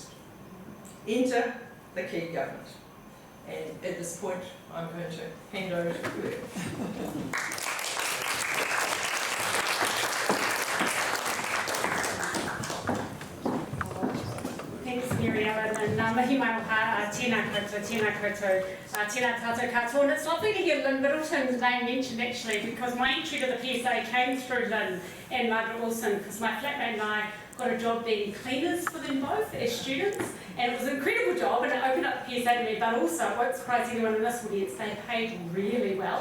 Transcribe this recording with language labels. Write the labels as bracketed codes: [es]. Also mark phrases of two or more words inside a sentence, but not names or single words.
[en] Enter the key government. And at this point, I'm going to hand over to Fleur. Thanks, Muriel, and [mi] mahi mai moha, tēnā koutou, tēnā tātou katoa. [en] And it's lovely to hear Lynn Middleton's name mentioned actually, because my entry to the PSA came through Lynn and Margaret Wilson, because my flatmate and I got a job being cleaners for them both as students, and it was an incredible job, and it opened up the PSA to me, but also, it won't surprise anyone in this audience, they paid really well.